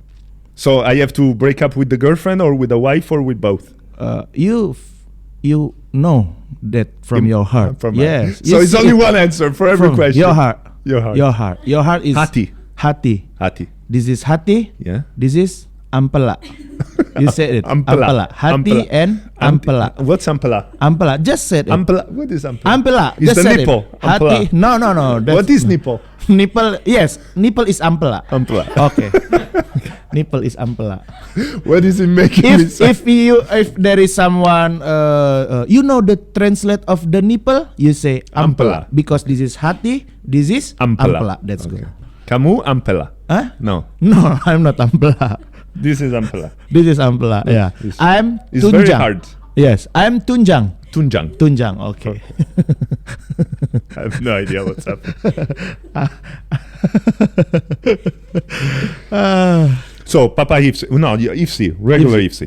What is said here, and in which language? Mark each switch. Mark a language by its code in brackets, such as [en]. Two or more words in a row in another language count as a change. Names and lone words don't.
[en] So I have to break up with the girlfriend or with the wife or with both? You know that from your heart. From my- Yes. So You it's see only it one answer for every from question. Your heart. Your heart. Your heart. Your heart is Hati. Hati. Hati. This is hati. Yeah. This is ampela. You said it. Ampela. Hati Ampela. and ampela. What's ampela? Ampela. Just said it. Ampela. What is ampela? Ampela. Is Just the said nipple. it. Hati. Ampela. No. That's What is nipple? nipple? Yes. Nipple is ampela. Ampela. Okay. Nipple is ampela. What is it making me say? If there is someone you know the translate of the nipple, you say ampela, Ampela. because this is hati, this is ampela. That's Okay. good. [id] Kamu ampela. [en] Huh? No. No, I'm not ampela. This is ampela. This is ampela. Yeah. It's- I'm It's tunjang. very hard. Yes, I'm tunjang. Tunjang. Tunjang. Okay. I have no idea what's happening. So Papa Hifdzi. No, Hifdzi. Regular Hifdzi.